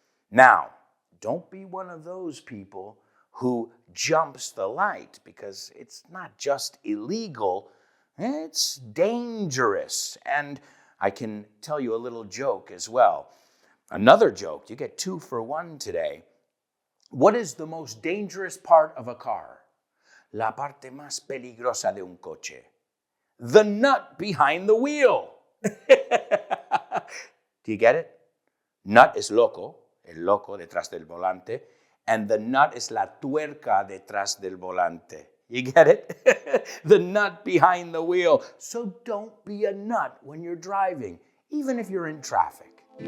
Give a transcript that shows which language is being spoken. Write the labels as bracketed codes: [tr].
[en] Now, don't be one of those people who jumps the light, because it's not just illegal, it's dangerous. And I can tell you a little joke as well. Another joke, you get 2 for 1 today. What is the most dangerous part of a car? [es] La parte más peligrosa de un coche. [en] The nut behind the wheel. Do you get it? Nut is loco, [es] el loco detrás del volante. [en] And the nut [es] es la tuerca detrás del volante. [en] You get it? The nut behind the wheel. So don't be a nut when you're driving, even if you're in traffic.